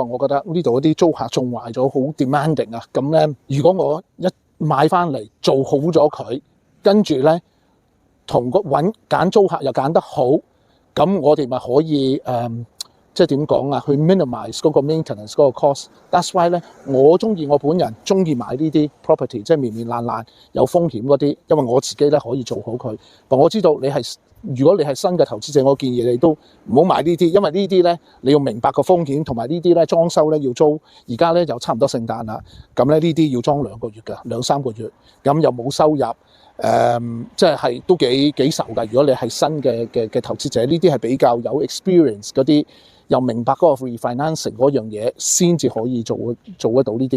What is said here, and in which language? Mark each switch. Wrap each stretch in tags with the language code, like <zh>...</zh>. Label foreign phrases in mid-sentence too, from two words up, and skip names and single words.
<yue>我覺得呢度嗰啲租客仲壞咗，好 demanding 啊！咁咧，如果我一買翻嚟做好咗佢，跟住咧同個揀租客又揀得好，咁我哋咪可以即係點講啊？去 minimize 嗰個 maintenance 嗰個 cost。</yue> <en>That's why</en> <yue>咧，我本人中意買呢啲 property， 即係面爛爛有風險嗰啲，因為我自己咧可以做好佢。但我知道如果你係新嘅投資者，我建議你都唔好買呢啲，因為呢啲咧你要明白個風險，同埋呢啲咧裝修咧要租。而家咧又差唔多聖誕啦，咁咧呢啲要裝2個月㗎，2-3個月，咁又冇收入，即係都幾愁㗎。如果你係新嘅投資者，呢啲係比較有 experience 嗰啲，又明白嗰個 refinancing 嗰樣嘢，先至可以做得到呢啲嘅。</yue>